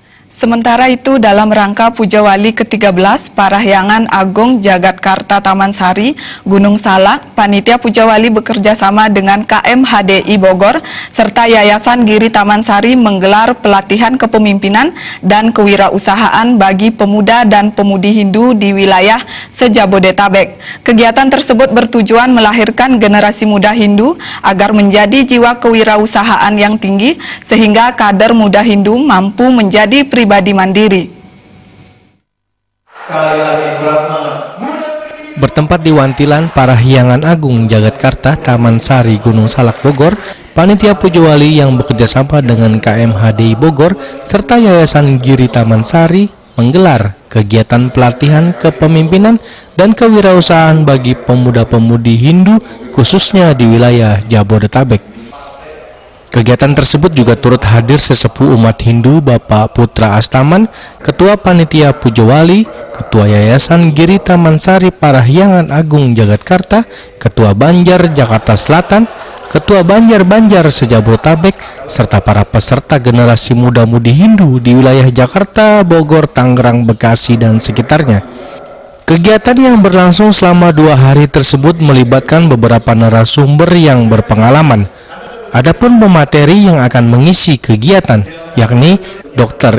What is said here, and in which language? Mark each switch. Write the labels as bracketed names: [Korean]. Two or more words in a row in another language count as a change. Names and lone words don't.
[Indonesian] Sementara itu, dalam rangka Puja Wali ke-13 Parahyangan Agung Jagatkarta Taman Sari, Gunung Salak, Panitia Puja Wali bekerja sama dengan KMHDI Bogor serta Yayasan Giri Taman Sari menggelar pelatihan kepemimpinan dan kewirausahaan bagi pemuda dan pemudi Hindu di wilayah se-Jabodetabek. Kegiatan tersebut bertujuan melahirkan generasi muda Hindu agar menjadi jiwa kewirausahaan yang tinggi sehingga kader muda Hindu mampu menjadi pribadi mandiri. Bertempat di Wantilan Parahyangan Agung Jagatkarta Taman Sari Gunung Salak Bogor, Panitia Puja Wali yang bekerjasama dengan KMHDI Bogor serta Yayasan Giri Taman Sari menggelar kegiatan pelatihan kepemimpinan dan kewirausahaan bagi pemuda-pemudi Hindu khususnya di wilayah Jabodetabek. Kegiatan tersebut juga turut hadir sesepuh umat Hindu Bapak Putra Astaman, Ketua Panitia Puja Wali, Ketua Yayasan Giri Taman Sari Parahyangan Agung Jagatkarta, Ketua Banjar Jakarta Selatan, Ketua Banjar se-Jabodetabek, serta para peserta generasi muda-mudi Hindu di wilayah Jakarta, Bogor, Tangerang, Bekasi, dan sekitarnya. Kegiatan yang berlangsung selama 2 hari tersebut melibatkan beberapa narasumber yang berpengalaman. Adapun pemateri yang akan mengisi kegiatan, yakni Dr.